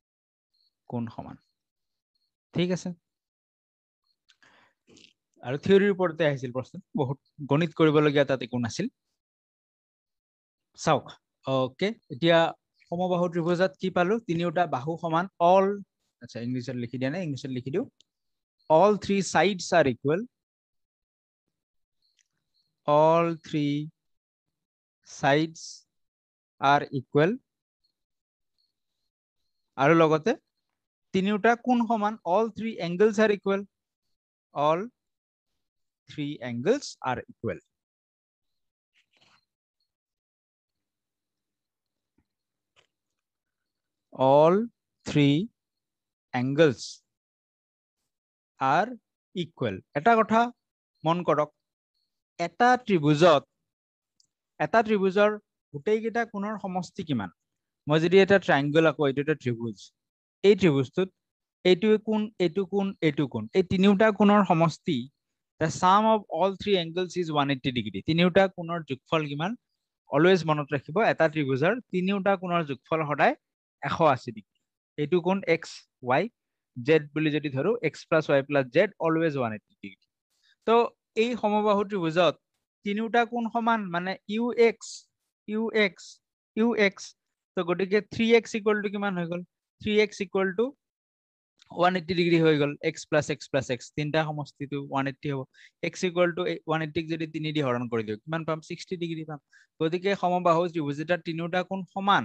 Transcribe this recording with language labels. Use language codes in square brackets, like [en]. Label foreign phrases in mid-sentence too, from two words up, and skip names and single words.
[as] ঠিক আছে আৰু থিওৰিৰ ওপৰতে আহিছিল প্ৰশ্ন বহুত গণিত কৰিবলগীয়া তাত একো নাছিল চাওক ওকে এতিয়া সমবাহু ত্ৰিভুজত কি পালো তিনিওটা বাহু সমান অল আচ্ছা ইংলিছত লিখি দিয়া নাই ইংলিছত লিখি দিও [en] all three sides are equal all three sides are equal [as] আৰু লগতে তিনিওটা কোণ সমান [en] all three angles are equal all three angles are equal all three angles are equal [as] এটা কথা মন কৰক এটা ত্ৰিভুজৰ গোটেই কেইটা কোণৰ সমষ্টি কিমান মই যদি এটা ট্ৰায়াঙ্গল আকো এইটো এটা ত্ৰিভুজ এই ত্ৰিভুজটোত এইটো কোণ এই তিনিওটা কোণৰ সমষ্টি [en] the sum of all three angles is 180 degree [as] তিনিওটা কোণৰ যোগফল কিমান অলৱেজ মনত ৰাখিব এটা ত্ৰিভুজৰ তিনিওটা কোণৰ যোগফল সদায় 180 ডিগ্ৰী এইটো কোণ x y z বুলি যদি ধৰো [en] x plus y plus z always [as] 180 ডিগ্ৰী তো এই সমবাহু ত্ৰিভুজত তিনিওটা কোণ সমান মানে ux তো গটিকে [en] 3x equal to [as] কিমান হৈ গল [en] 3x equal to [as] 180 ডিগ্ৰী হৈ গল [en] x plus x [as] তিনটা সমষ্টিটো 180 হ'ব [en] x equal to 180 [as] যদি 3 দি হৰণ কৰি দিও কিমান পাম 60 ডিগ্ৰী পাম গতিকে সমবাহু ত্ৰিভুজ এটা তিনিওটা কোণ সমান